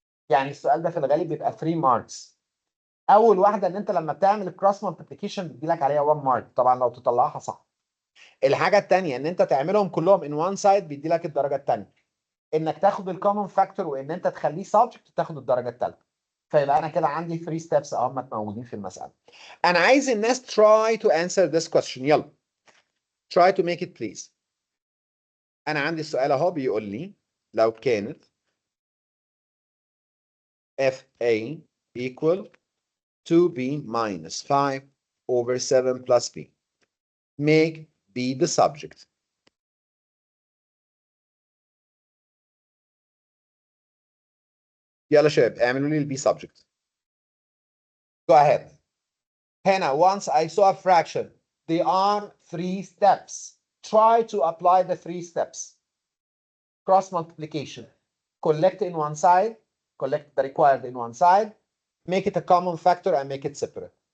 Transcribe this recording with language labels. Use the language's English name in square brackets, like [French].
[Arabic] يعني السؤال ده في الغالب بيبقى 3 marks. اول واحده ان انت لما بتعمل الكروس مالتيبيكيشن بيدي لك عليها 1 مارك طبعا لو تطلعها صح. الحاجه الثانيه ان انت تعملهم كلهم [English] in one side [Arabic] بيدي لك الدرجه الثانيه. انك تاخد الكومن فاكتور وان انت تخليه سبجكت تاخد الدرجه الثالثه. فيبقى انا كده عندي 3 ستيبس اهم موجودين في المساله. انا عايز الناس [English] try to answer this question. [Arabic] يلا [English] try to make it please. [Arabic] انا عندي السؤال اهو بيقول لي لو كانت FA [English] equal 2B minus 5 over 7 plus B. Make B the subject. [Arabic] يلا شباب اعملوا لي البي subject. [English] Go ahead. [Arabic] هنا [English] once I saw a fraction, there are 3 steps. Try to apply the 3 steps. Cross multiplication. Collect in one side, collect the required in one side, make it a common factor and make it separate.